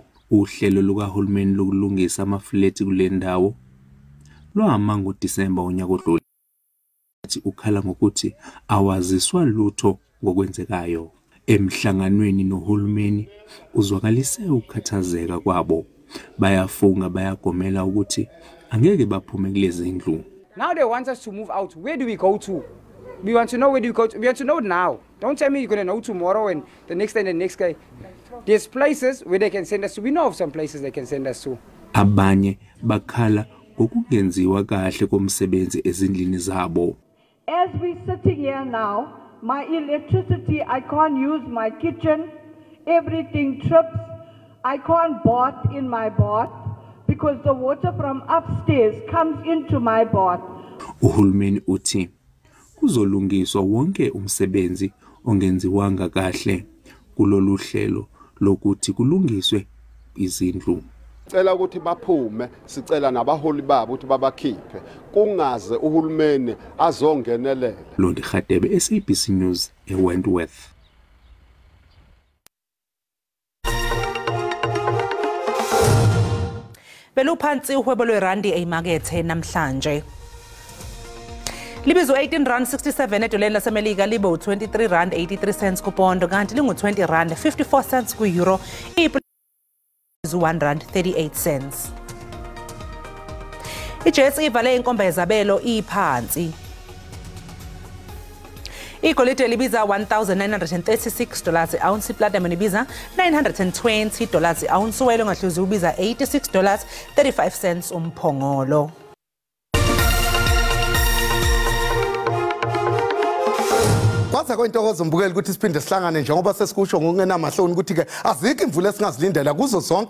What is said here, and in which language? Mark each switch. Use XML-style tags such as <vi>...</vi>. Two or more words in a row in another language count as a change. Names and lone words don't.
<zu>Uhlelo lukahulumeni lokulungisa amafleti kule ndawo lwahamba ngoDisemba unyaka odlule. Ukhala ngokuthi awaziswa lutho ngokwenzekayo. Emhlanganweni nohulumeni uzwakalise ukukhathazeka kwabo. Bayafunga bayagomela ukuthi angeke baphume kulezi ndlu.</zu> <en>Now they want us to move out. Where do we go to? We want to know where do we go to. We want to know now. Don't tell me you're going to know tomorrow and the next day and the next day. There's places where they can send us to. We know of some places they can send us to.</en> <zu>Abanye bakhala ngokungenziwa kahle komsebenzi ezindlini zabo.</zu> <en>As we're sitting here now, my electricity, I can't use my kitchen. Everything trips. I can't bath in my bath because the water from upstairs comes into my bath.</en> <zu>Uhulumeni uthi kuzolungiswa wonke umsebenzi ongenziwanga kahle kulolu hlelo lokuthi kulungiswe izindlu. Sicela ukuthi baphume, sicela nabaholi babo ukuthi babakhiphe kungaze uhulumeni azongenelela. Londi Khatebe, SABC News, eWentworth. Beluphansi uhwebo lwerandi eyimakethe namhlanje. Libizo 18 rand 67 edoleni lasemelika libo 23 rand 83 cents kupondo kanti lingu 20 rand 54 cents ku euro izu 1 rand 38 cents. Ijesi ivale inkomba yezabelo iphansi. Igolide libiza $1,936 i-ounce, iplatinum libiza $920 i-ounce, uwelo ngahluzi ubiza $86.35 umphongolo. Kwaza kwentokozo mbukeli ukuthi siphinde sihlangane njengoba sesikusho ngokungenamahloni ukuthi ke azikho imvula esingazilindela kuzo zonke</zu>